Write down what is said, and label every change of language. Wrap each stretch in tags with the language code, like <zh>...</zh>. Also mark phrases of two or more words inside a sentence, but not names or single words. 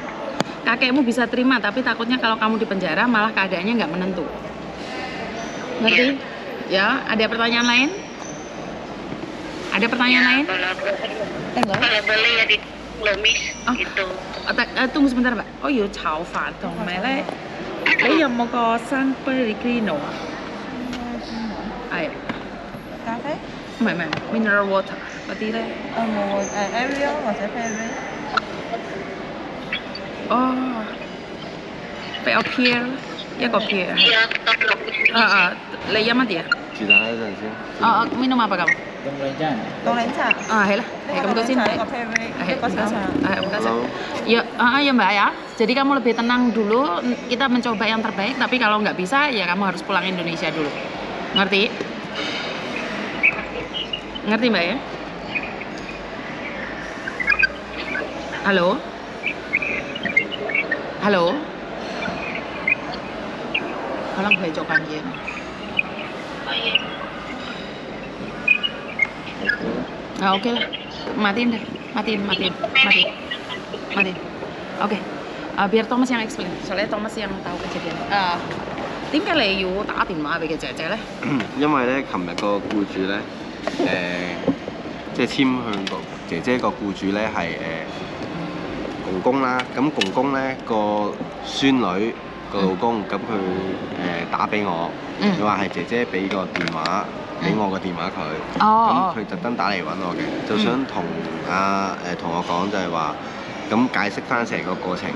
<id>Kakekmu bisa terima, tapi takutnya kalau kamu di penjara malah keadaannya nggak menentu. Ngerti? Ya, ada pertanyaan lain? Ada pertanyaan lain? Kalau boleh ya di Lomis gitu. Tunggu sebentar Mbak. Oh iya,</id> <yue>炒飯同埋咧，你有冇個生 Pellegrino 啊？係咖啡？唔係</yue> <en>mineral water</en> <yue>嗰啲咧？冇Ariel 或者 Perrier。哦，俾我 pear 一個 pear。</yue> <id>Iya, tolong.</id> <yue>你飲乜嘢啊？住等一陣先。</yue> <id>minum apa kamu？</id> <yue>凍檸茶。係啦，係咁多先。一個 Perrier，一個小茶。</yue> <id>Ya, ya Mbak ya. Jadi kamu lebih tenang dulu. Kita mencoba yang terbaik. Tapi kalau nggak bisa, ya kamu harus pulang Indonesia dulu. Ngerti? Ngerti Mbak ya? Halo? Halo?</id> <yue>可能佢做緊嘢。</yue> <id>Oke lah, matiin deh, matiin. Oke, biar Thomas yang explain, soalnya Thomas yang tahu kejadian.</id> <yue>點解你要打電話俾佢姐姐咧？因為咧，琴日個僱主咧，即係簽去個姐姐個僱主咧係公公啦。咁公公咧個孫女個老公，咁佢打俾我，佢話係姐姐俾個電話俾我個電話佢，咁佢特登打嚟揾我嘅，就想同我講就係話，咁解釋翻成個過程。</yue>